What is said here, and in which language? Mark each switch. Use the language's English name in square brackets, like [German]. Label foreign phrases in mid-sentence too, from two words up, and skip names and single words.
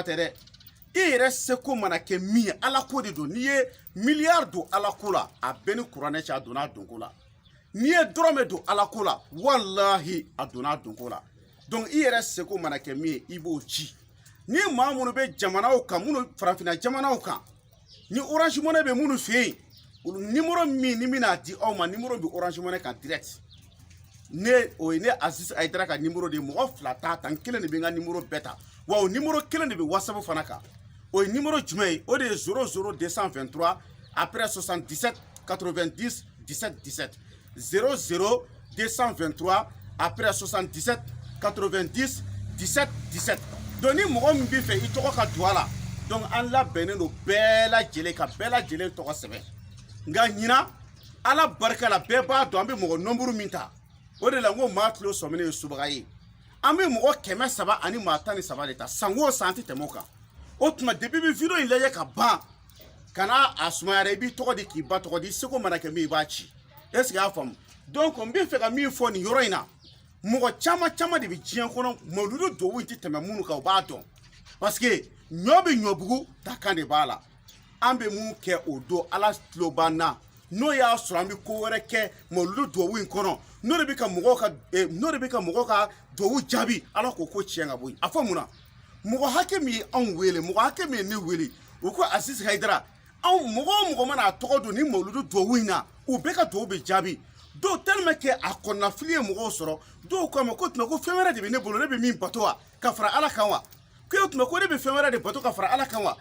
[Bambara] tɛ dɛ i yɛrɛ seko mana kɛ min ye ala ko de don n'i ye miliyari don ala ko la a bɛɛ ni kuranɛ cɛ a donna a donko la n'i ye dɔrɔmɛ don ala ko la wallahi a donna a donko la donc i yɛrɛ seko mana kɛ min ye i b'o ci ni maa minnu bɛ jamanaw kan minnu farafinna jamanaw kan ni Orange Money bɛ minnu fɛ yen numéro min ni mina di aw ma numéro bi Orange Money kan direct ne o ne Aziz Aidara ka numéro de mɔgɔ fila ta tan kelen de bɛ n ka numéro bɛɛ ta wa o numéro kelen de bɛ WhatsApp fana kan o ye numéro jumɛn ye o de ye 00223 après 77 90 17 17 00223 après 77 90 17 17 donc ni mɔgɔ min b'i fɛ i tɔgɔ ka don a la donc an labɛnnen don bɛɛ lajɛlen ka bɛɛ lajɛlen tɔgɔ sɛbɛn. Nka ɲina ala barika la bɛɛ b'a dɔn an bɛ mɔgɔ nombre min ta o de la n ko maa tulo sɔminen ye subaga ye an bɛ mɔgɔ 100 ani maa 13 de ta san o san an tɛ tɛmɛ o kan o tuma depuis bɛ video in lajɛ ka ban kana a sumayara i b'i tɔgɔ di k'i ba tɔgɔ di seko mana kɛ min i b'a ci [French] est-ce que [Bambara] y'a faamu donc n bɛ fɛ ka min fɔ nin yɔrɔ in na mɔgɔ caman de bɛ diɲɛ kɔnɔ mawuludu duwawu in tɛ tɛmɛ minnu kan o b'a dɔn [French] parce que [Bambara] ɲɔ bɛ ɲɔbugu dakan de b'a la. An bɛ mun kɛ o don ala tulo b'an na n'o y'a sɔrɔ an bɛ ko wɛrɛ kɛ mawuludu duwawu in kɔnɔ n'o de bɛ ka mɔgɔw ka duwawu jaabi ala k'o ko tiɲɛ ka bɔ yen a fɔ mun na mɔgɔ hakɛ min ye anw wele mɔgɔ hakɛ min ye ne wele o ko Aziz Aidara anw mɔgɔ o mɔgɔ mana a tɔgɔ don ni mawuludu duwawu in na u bɛɛ ka duwawu bɛ jaabi dɔw [French] tellement que [Bambara] a kɔnɔnafili ye mɔgɔw sɔrɔ dɔw ko a ma ko tuma ko fɛn wɛrɛ de bɛ ne bolo ne bɛ min bato wa ka fara ala kan wa ko tuma ko ne bɛ fɛn wɛrɛ de bato ka fara ala kan wa.